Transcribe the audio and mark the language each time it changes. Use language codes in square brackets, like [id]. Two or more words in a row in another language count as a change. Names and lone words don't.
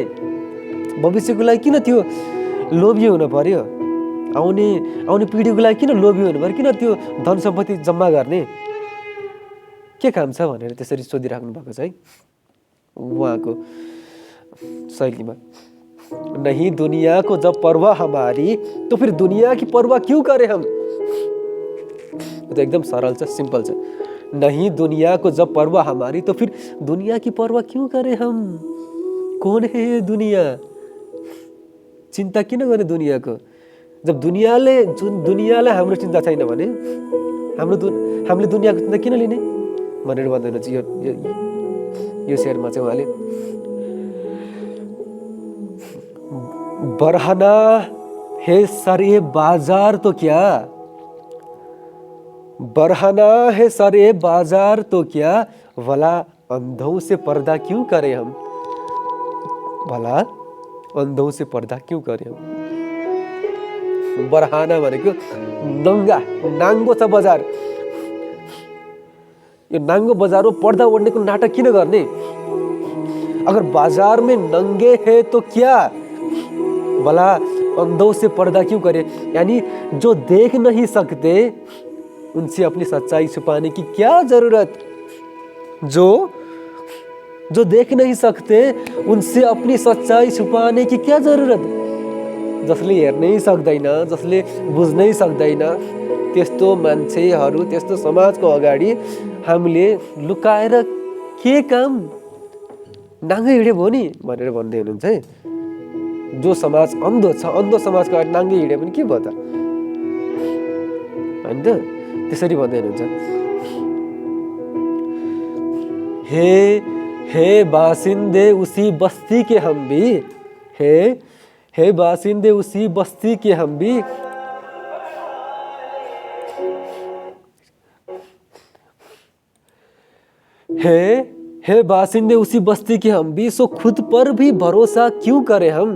[ne] भविष्यको लागि किन त्यो लोभी हुन पर्यो, आउने पिँढीको लागि किन लोभी हुनु पर्यो, किन त्यो धन सम्पत्ति जम्मा गर्ने, के काम छ भनेर त्यसरी सोधिराख्नु भएको छ है उहाँको शैलीमा। [hi] नहीं दुनिया को जब परवाह हमारी, तो फिर दुनिया की परवाह क्यों करें हम। [ne] तो एकदम सरल छ, सिंपल छ। [hi] नहीं दुनिया को जब परवाह हमारी, तो फिर दुनिया की परवाह क्यों करें हम। कौन है ये दुनिया, [ne] चिन्ता किन गर्ने दुनियाँको। जब दुनियाँलाई हाम्रो चिन्ता छैन भने हामीले दुनियाँको चिन्ता किन लिने भनेर भन्दैन यो शेरमा चाहिँ उहाँले। [hi] बरहना है सरे बाजार तो क्या, बरहना है सरे बाजार तो क्या, भला अंधों से पर्दा क्यों करें हम। भला अंधों से पर्दा क्यों करें हम। [ne] बरहाना भनेको नङ्गा नाङ्गो छ बजार, यो नाङ्गो बजारमा पर्दा ओढ्नेको नाटक किन गर्ने। [hi] अगर बाजार में नंगे है तो क्या, भला अंधों से पर्दा क्यों करे। यानी जो देख नहीं सकते उनसे अपनी सच्चाई छुपाने की क्या जरूरत। जो देख नहीं सकते उनसे अपनी सच्चाई छुपाने की क्या जरूरत। [ne] जसले हेर्नै सक्दैन, जसले बुझ्नै सक्दैन त्यस्तो मान्छेहरू, त्यस्तो समाजको अगाडि हामीले लुकाएर के काम। नाङ्गै हिँड्यो भयो नि भनेर भन्दै हुनुहुन्छ है। जो समाज अन्धो छ, अन्धो समाजको अगाडि नाङ्गै हिँड्यो भने के भयो त, होइन त। त्यसरी भन्दै हुनुहुन्छ। [hi] हे बासिन्दे उसी बस्ती के हम भी, हे बासिन्दे उसी बस्ती के हम भी, हे बासिन्दे उसी बस्ती के हम भी, सो खुद पर भी भरोसा क्यों करें हम।